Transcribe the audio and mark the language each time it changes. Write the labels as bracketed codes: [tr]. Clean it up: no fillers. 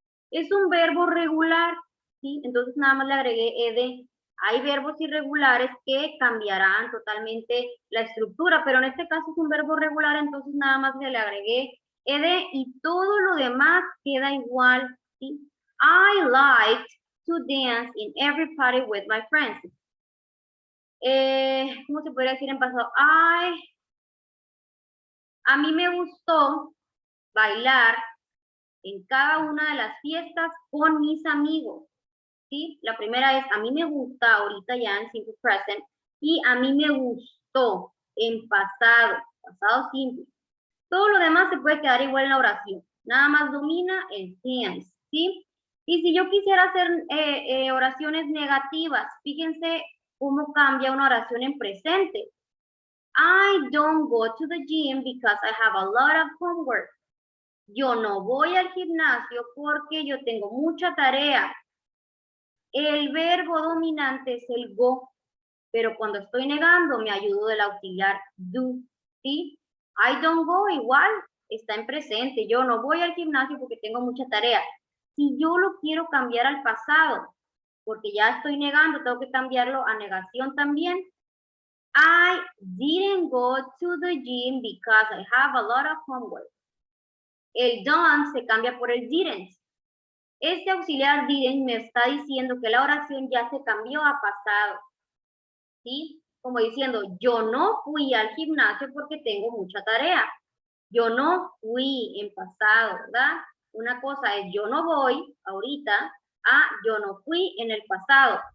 [es] Es un verbo regular, ¿sí? Entonces nada más le agregué ed. Hay verbos irregulares que cambiarán totalmente la estructura, pero en este caso es un verbo regular, entonces nada más le agregué ed y todo lo demás queda igual, ¿sí? [en] I liked to dance in every party with my friends. [es] ¿Cómo se podría decir en pasado? A mí me gustó bailar en cada una de las fiestas con mis amigos, ¿sí? La primera es, a mí me gusta, ahorita ya en simple present, y a mí me gustó en pasado, pasado simple. Todo lo demás se puede quedar igual en la oración, nada más domina el tense, ¿sí? Y si yo quisiera hacer oraciones negativas, fíjense cómo cambia una oración en presente. [en] I don't go to the gym because I have a lot of homework. [es] Yo no voy al gimnasio porque yo tengo mucha tarea. El verbo dominante es el go, pero cuando estoy negando me ayudo del auxiliar do, ¿sí? [en] I don't go [es] igual, está en presente. Yo no voy al gimnasio porque tengo mucha tarea. Si yo lo quiero cambiar al pasado, porque ya estoy negando, tengo que cambiarlo a negación también. [en] I didn't go to the gym because I have a lot of homework. [es] El don't se cambia por el didn't. Este auxiliar didn't me está diciendo que la oración ya se cambió a pasado. ¿Sí? Como diciendo, yo no fui al gimnasio porque tengo mucha tarea. Yo no fui en pasado, ¿verdad? Una cosa es yo no voy ahorita a yo no fui en el pasado.